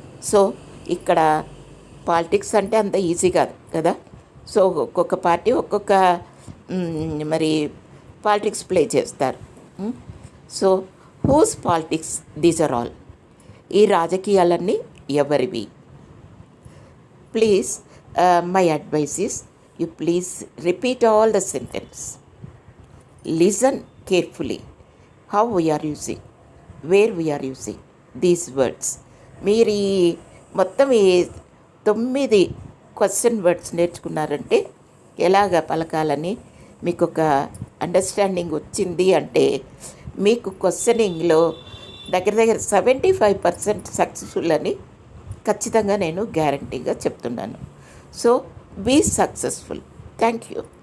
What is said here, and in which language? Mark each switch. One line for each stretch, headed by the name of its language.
Telugu: So ఇక్కడ politics అంటే అంత ఈజీ కాదు కదా. సో ఒక్కొక్క పార్టీ ఒక్కొక్క మరి పాలిటిక్స్ ప్లే చేస్తారు.
English: so whose politics these are all,
Telugu: ఈ రాజకీయాలన్నీ ఎవరివి.
English: Please My advice is you please repeat all the sentence. Listen carefully how we are using, where we are using these words.
Telugu: మీరు ఈ మొత్తం ఈ 9 question words నేర్చుకున్నారంటే ఎలాగ పలకాలని మీకు ఒక అండర్స్టాండింగ్ వచ్చింది అంటే మీకు క్వశ్చనింగ్లో దగ్గర 75% సక్సెస్ఫుల్ అని ఖచ్చితంగా నేను గ్యారంటీగా చెప్తున్నాను.
English: So be successful. Thank you.